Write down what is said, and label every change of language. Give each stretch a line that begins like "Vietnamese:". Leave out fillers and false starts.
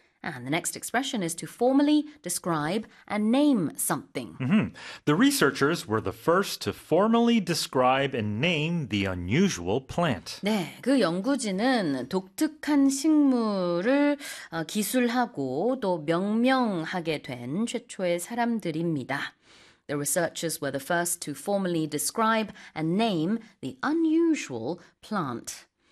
English: And the next expression is to formally describe and name something. Mm-hmm. The researchers were the first to formally describe and name the unusual plant.
Korean: 네, 그 연구진은 독특한 식물을 기술하고 또 명명하게 된 최초의 사람들입니다.
English: The researchers were the first to formally describe and name the unusual plant.